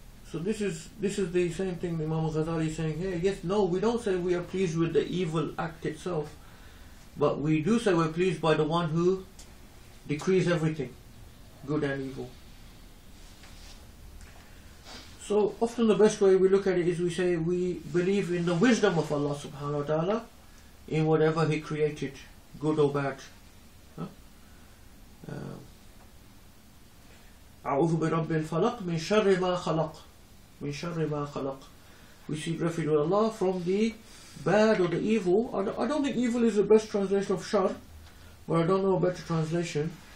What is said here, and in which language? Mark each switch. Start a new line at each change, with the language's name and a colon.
English: So this is the same thing Imam al-Ghazali is saying here. Yes, no, we don't say we are pleased with the evil act itself, but we do say we're pleased by the one who decrees everything, good and evil. So often the best way we look at it is we say we believe in the wisdom of Allah subhanahu wa ta'ala in whatever He created, good or bad.
Arabic: أعوذ برب الفلق من شر ما خلق. من شر ما خلق.
English: We seek refuge with Allah from the bad or the evil. I don't think evil is the best translation of shar, but I don't know a better translation.